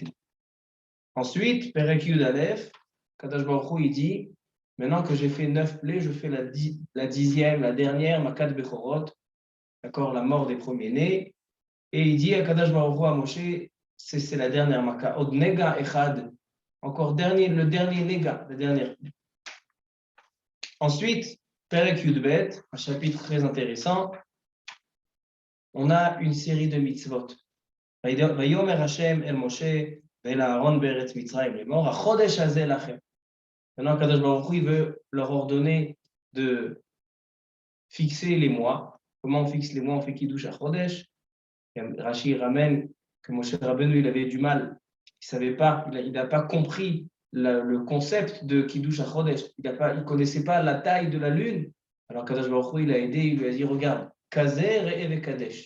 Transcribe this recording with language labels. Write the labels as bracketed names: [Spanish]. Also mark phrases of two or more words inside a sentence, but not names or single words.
[French] Ensuite, [Hebrew] פרק יא, קדוש ברוך הוא, [French] il dit, maintenant que j'ai fait 9 plaies, je fais la 10e, la dernière, maka de Bechorot, d'accord, la mort des premiers-nés, et il dit à [Hebrew] קדוש ברוך הוא, [French] à Moshe, c'est la dernière maka, [Hebrew] עוד נגע אחד, [French] encore le dernier Nega, la dernière. Ensuite, [Hebrew] פרק יב, [French] un chapitre très intéressant, on a une série de mitzvot. [Hebrew] ויאמר השם אל משה ואל אהרן בארץ מצרים לאמר, החודש הזה לכם. [French] Maintenant, [Hebrew] קדוש ברוך הוא, [French] il veut leur ordonner de fixer les mois. Comment on fixe les mois? On fait [Hebrew] קידוש החודש. [French] Rashi ramène que Moshe Rabbeinu, il avait du mal. Il savait pas, il n'a pas compris le concept de [Hebrew] קידוש החודש. [French] Il ne connaissait pas la taille de la lune. Alors [Hebrew] קדוש ברוך הוא, [French] il a aidé, il lui a dit, regarde, Kazer et Kadesh.